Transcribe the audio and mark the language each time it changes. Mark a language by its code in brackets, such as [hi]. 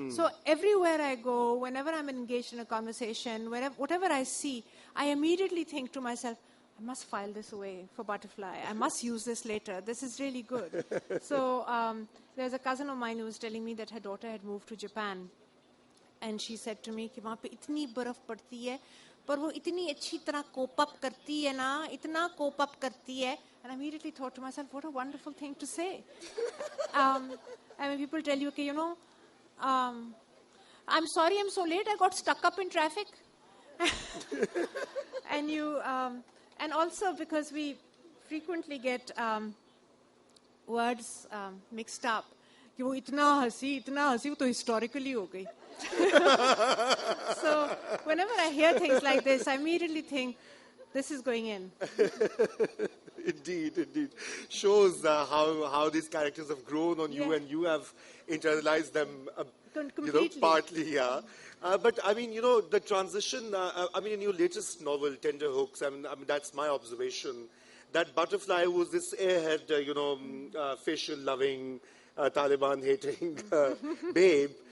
[en] So everywhere I go, whenever I'm engaged in a conversation, whatever I see, I immediately think to myself, I must file this away for Butterfly. I must use this later. This is really good. So there's a cousin of mine who was telling me that her daughter had moved to Japan. And she said to me, [hi] कि वहाँ पे इतनी बर्फ पड़ती है, पर वो इतनी अच्छी तरह [en] cope up [hi] करती है ना, इतना cope up करती है. [en] And I immediately thought to myself, what a wonderful thing to say. I mean, people tell you, okay, I'm sorry I'm so late. I got stuck up in traffic. And and also because we frequently get words mixed up. [hi] कि वो इतना हंसी वो तो [en] historically [hi] हो गई. [en] So whenever I hear things like this, I immediately think, this is going in. Indeed. Shows how these characters have grown on you, and you have internalized them, Completely. partly, yeah. But I mean, the transition, in your latest novel, Tender Hooks, I mean, that's my observation, that Butterfly was this airhead, facial-loving, Taliban-hating babe.